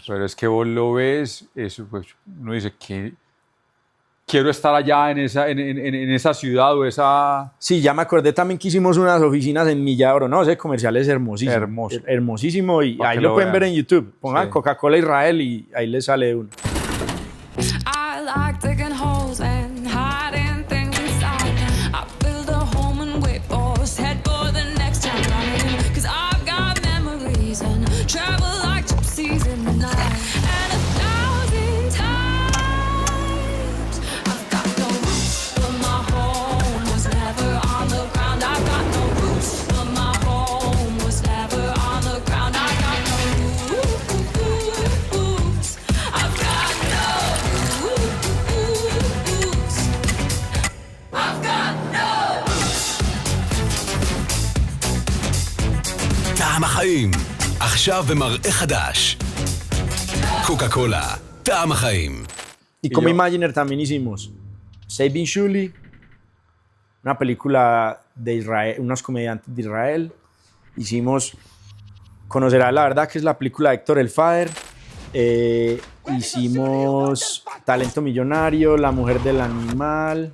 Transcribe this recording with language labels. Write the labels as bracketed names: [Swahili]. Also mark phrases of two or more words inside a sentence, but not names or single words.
[Spanish] Pero es que vos lo ves, eso, pues, uno dice que quiero estar allá en esa ciudad o esa... Sí, ya me acordé también que hicimos unas oficinas en Milladoro, no, ese comercial es hermosísimo. Hermoso. Hermosísimo y Pa' ahí que lo lo pueden ver vean. en YouTube. Pongan Sí. Coca-Cola Israel y ahí les sale uno. [English] I like digging holes and hiding things inside. I build a home and wait for us, head for the next town I'm in. 'Cause I've got memories and travel like gypsies in the night. And 1,000 times I've got no roots, but my home was never on the ground. I've got no roots, but my home was never on the ground. I got no roots. I've got no roots. I've got no. [Hebrew] טעם החיים, עכשיו במראה חדש. קוקה קולה, טעם החיים. [Spanish] Y como yo- Imaginer también hicimos Saving Shuli, una película de Israel, unos comediantes de Israel. Hicimos Conocerás la verdad, que es la película de Héctor El Father. Hicimos Talento Millonario, La Mujer del Animal.